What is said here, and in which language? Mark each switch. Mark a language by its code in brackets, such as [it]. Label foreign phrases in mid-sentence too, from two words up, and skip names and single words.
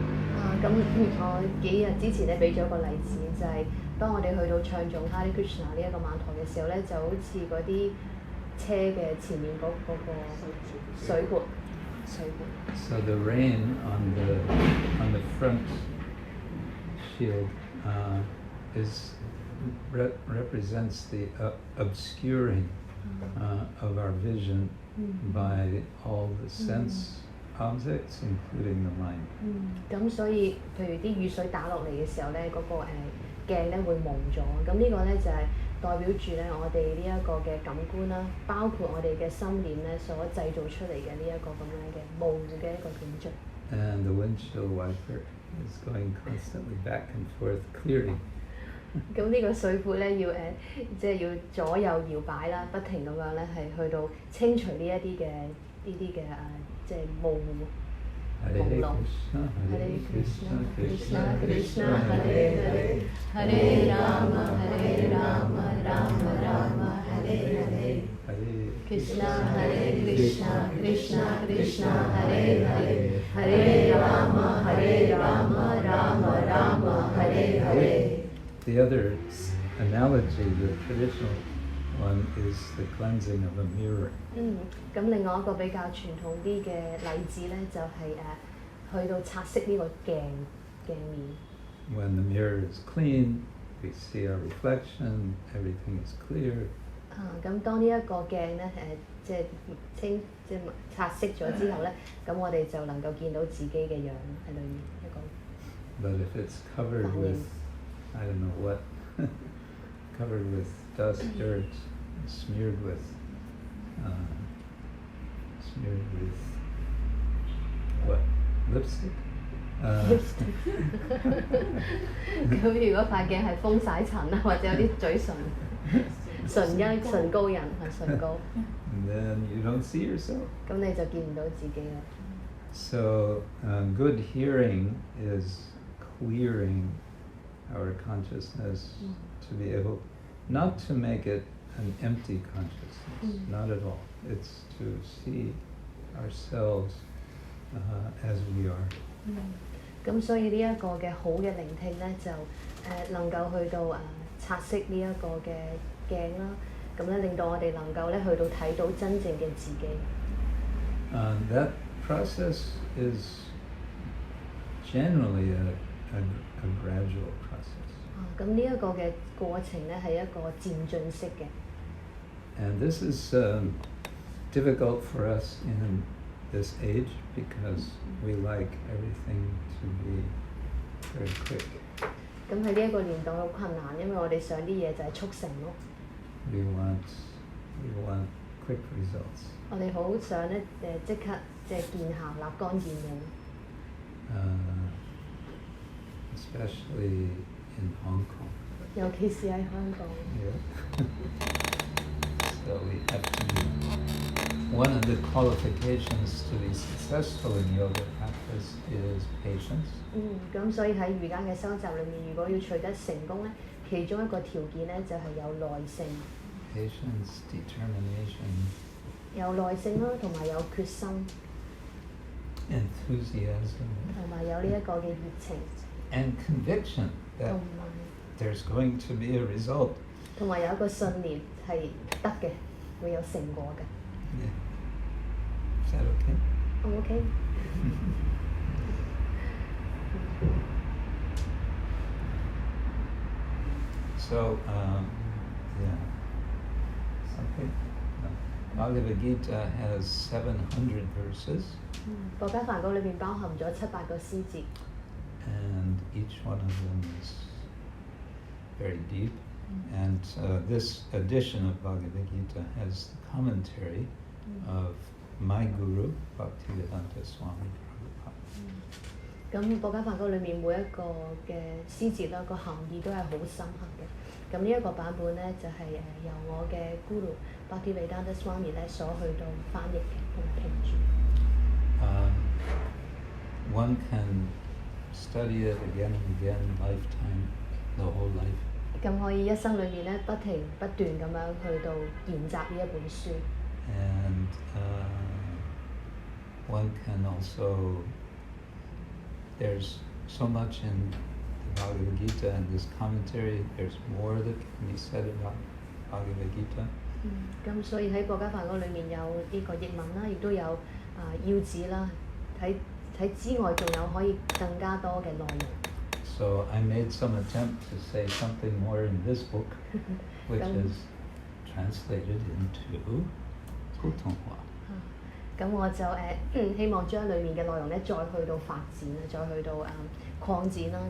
[yue] 咁我幾日之前咧俾咗一個例子，就係當我哋去到唱頌 [sa] Hare Krishna [yue] 呢一個曼陀嘅時候咧，就好似嗰啲車嘅前面嗰個水撥。 [en] So the rain on the front shield represents the obscuring of our vision by all the sense objects, including the mind. [yue] 咁所以，譬如啲雨水打落嚟嘅時候咧，嗰個鏡咧會蒙咗。咁呢個咧就係代表住咧我哋呢一個嘅感官啦，包括我哋嘅心念咧所製造出嚟嘅呢一個咁樣嘅模糊嘅一個景象。 [en] And the windshield wiper is going constantly back and forth, clearing. [yue] 咁呢個水撥咧要即係要左右搖擺啦，不停咁樣咧係去到清除呢一啲嘅即係模糊。 [sa] Hare Krishna, Hare Krishna, Krishna Krishna, Hare Hare, Hare Rama, Hare Rama, Rama Rama, Hare Hare. Krishna, Hare Krishna, Krishna Krishna, Hare Hare, Hare Rama, Hare Rama, Rama Rama, Hare Hare. [en] The other analogy, the traditional one, is the cleansing of a mirror. [yue] 咁另外一個比較傳統啲嘅例子咧，就係去到擦拭呢個鏡面。 [en] When the mirror is clean, we see our reflection, everything is clear. [yue] 咁當呢一個鏡咧即係擦拭咗之後咧，咁我哋就能夠見到自己嘅樣喺裏面一個。 [en] But if it's covered with, I don't know what, covered with dust, dirt, smeared with what? Lipstick? [yue] 咁如果塊鏡係風曬塵啊，或者有啲嘴唇膏印係唇膏。 [en] Then you don't see yourself. [yue] 咁你就見唔到自己啦。 [en] So good hearing is clearing our consciousness to be able, not to make it an empty consciousness, not at all. It's to see ourselves as we are. [yue] 咁所以呢一個嘅好嘅聆聽咧，就能夠去到擦拭呢一個嘅鏡啦，咁咧令到我哋能夠咧去到睇到真正嘅自己。 [en] That process is generally a gradual process. [yue] 咁呢一個嘅過程咧係一個漸進式嘅。 [en] And this is difficult for us in this age because we like everything to be very quick. [yue] 咁喺呢一個年代好困難，因為我哋想啲嘢就係速成咯。 [en] We want quick results. [yue] 我哋好想咧即刻即係見效，立竿見影。 [en] especially in Hong Kong. [yue] 尤其是喺香港。 [en] Yeah. So we have to be, one of the qualifications to be successful in yoga practice is patience. [yue] 咁所以喺瑜伽嘅修習裏面，如果要取得成功咧，其中一個條件咧就係有耐性。 [en] Patience, determination. [yue] 有耐性啦，同埋有決心。 [en] Enthusiasm. [yue] 同埋有呢一個嘅熱情。 [en] And conviction that there's going to be a result. [yue] 同埋有一個信念係得嘅，會有成果嘅。 [en] Yeah. Is that okay? I'm okay. So, yeah. Something. Bhagavad Gita has 700 verses. [yue] 博伽梵歌裏邊包含咗700個詩節。 [en] And each one of them is very deep. And this edition of Bhagavad Gita has the commentary of my guru, Bhaktivedanta Swami Prabhupada. [yue] 咁博伽梵歌裏面每一個嘅詩節啦，個含義都係好深刻嘅。咁呢一個版本咧就係由我嘅 Guru Bhaktivedanta Swami 咧所去到翻譯嘅同埋評注。 [en] One can study it again and again, lifetime, the whole life. [yue] 咁可以一生裏面咧不停不斷咁樣去到研習呢一本書。 [en] And one can also, there's so much in the Bhagavad Gita and this commentary, there's more that can be said about Bhagavad Gita. [yue] 咁所以喺博伽梵歌裏面有呢個譯文啦，亦都有要旨啦，喺之外仲有可以更加多嘅內容。 [en] So I made some attempt to say something more in this book, which is translated into 普通話。 [yue] 咁我就希望將裡面嘅內容咧再去到發展啦，再去到擴展啦。